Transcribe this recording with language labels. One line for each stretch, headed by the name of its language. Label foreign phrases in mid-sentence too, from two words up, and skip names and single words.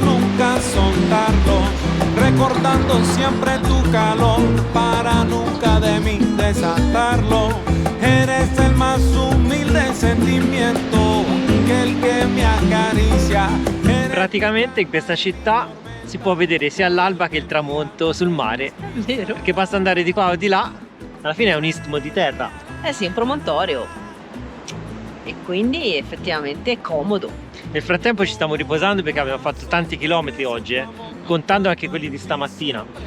Spanish: nunca soltarlo, recordando siempre tu calor para nunca de mí desatarlo. Eres el más humilde sentimiento aquel que me acaricia.
Italian: Praticamente in questa città si può vedere sia l'alba che il tramonto sul mare, Vero? che basta andare di qua o di là, alla fine è un istmo di terra. Eh sì, un promontorio. E quindi effettivamente è comodo. Nel frattempo ci stiamo riposando perché abbiamo fatto tanti chilometri oggi, contando anche quelli di stamattina.